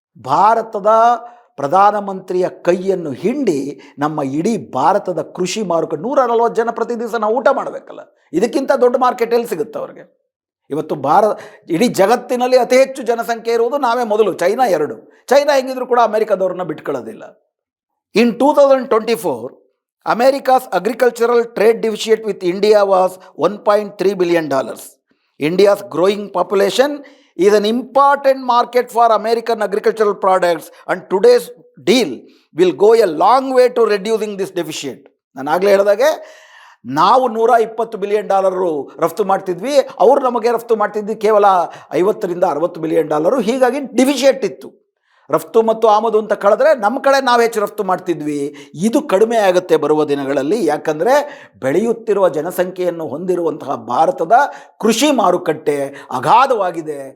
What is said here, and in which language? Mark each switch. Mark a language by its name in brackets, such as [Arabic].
[Kannada] ಭಾರತದ ಪ್ರಧಾನಮಂತ್ರಿಯ ಕೈಯನ್ನು ಹಿಂಡಿ ನಮ್ಮ ಇಡೀ ಭಾರತದ ಕೃಷಿ ಮಾರುಕಟ್ಟೆ 140 ಜನ ಪ್ರತಿ ದಿವಸ ನಾವು ಊಟ ಮಾಡಬೇಕಲ್ಲ, ಇದಕ್ಕಿಂತ ದೊಡ್ಡ ಮಾರ್ಕೆಟ್ ಎಲ್ಲಿ ಸಿಗುತ್ತೆ ಅವ್ರಿಗೆ? ಇವತ್ತು ಇಡೀ ಜಗತ್ತಿನಲ್ಲಿ ಅತಿ ಹೆಚ್ಚು ಜನಸಂಖ್ಯೆ ಇರುವುದು ನಾವೇ ಮೊದಲು, ಚೈನಾ 2. ಚೈನಾ ಹೆಂಗಿದ್ರು ಕೂಡ ಅಮೆರಿಕದವ್ರನ್ನ ಬಿಟ್ಕೊಳ್ಳೋದಿಲ್ಲ. [English] In 2024 America's agricultural trade deficit with India was $1.3 billion. India's growing population is an important market for American agricultural products, and today's deal will go a long way to reducing this deficit. [Kannada] ನಾನು ಆಗಲೇ ಹೇಳಿದಾಗೆ ನಾವು $120 billion ರಫ್ತು ಮಾಡ್ತಿದ್ವಿ, ಅವರು ನಮಗೆ ರಫ್ತು ಮಾಡ್ತಿದ್ವಿ ಕೇವಲ $50-60 ಬಿಲಿಯನ್. ಹೀಗಾಗಿ ಡಿಫಿಷಿಯೇಟ್ ಇತ್ತು. ರಫ್ತು ಮತ್ತು ಆಮದು ಅಂತ ಕಳೆದ್ರೆ ನಮ್ಮ ಕಡೆ ನಾವು ಹೆಚ್ಚು ರಫ್ತು ಮಾಡ್ತಿದ್ವಿ. ಇದು ಕಡಿಮೆ ಆಗುತ್ತೆ ಬರುವ ದಿನಗಳಲ್ಲಿ. ಯಾಕಂದರೆ ಬೆಳೆಯುತ್ತಿರುವ ಜನಸಂಖ್ಯೆಯನ್ನು ಹೊಂದಿರುವಂತಹ ಭಾರತದ ಕೃಷಿ ಮಾರುಕಟ್ಟೆ ಅಗಾಧವಾಗಿದೆ.